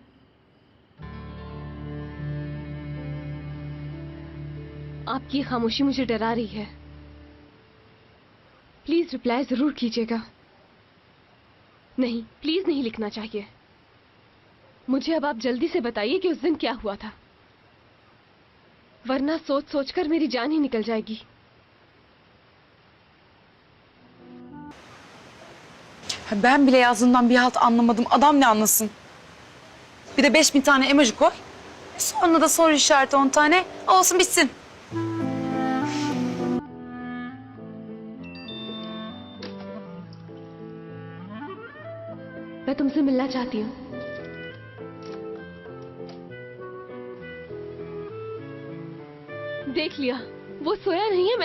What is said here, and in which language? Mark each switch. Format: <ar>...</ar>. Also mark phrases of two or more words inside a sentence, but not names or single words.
<hi>आपकी खामोशी मुझे डरा रही है।</hi> <en>please reply</en> <hi>जरूर कीजिएगा। नहीं, प्लीज नहीं लिखना चाहिए। मुझे अब आप जल्दी से बताइए कि उस दिन क्या हुआ था, वरना सोच सोचकर मेरी जान ही निकल जाएगी।</hi> <tr>Ben bile yazdığından bir halt anlamadım. Adam ne anlasın? Bir de 5000 tane emoji koy. Sonra da soru işareti 10 tane. Olsun bitsin.</tr> <hi>मैं तुमसे मिलना चाहती हूँ। देख लिया, वो सोया नहीं है।</hi>